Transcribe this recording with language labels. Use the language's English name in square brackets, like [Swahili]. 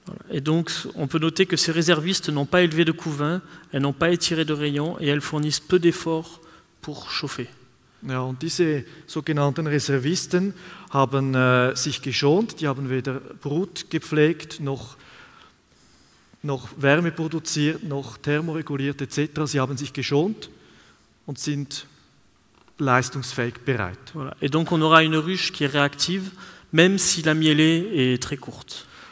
[French] Et donc, on peut noter que ces réservistes n'ont pas élevé de couvain, elles n'ont pas étiré de rayons et elles fournissent peu d'efforts pour chauffer. [German] Ja, und diese sogenannten Reservisten haben sich geschont, die haben weder Brut gepflegt, noch Wärme produziert, noch thermoreguliert etc. Sie haben sich geschont und sind leistungsfähig bereit. [French] Voilà. Et donc on aura une ruche qui est réactive, même si la mielée est très courte.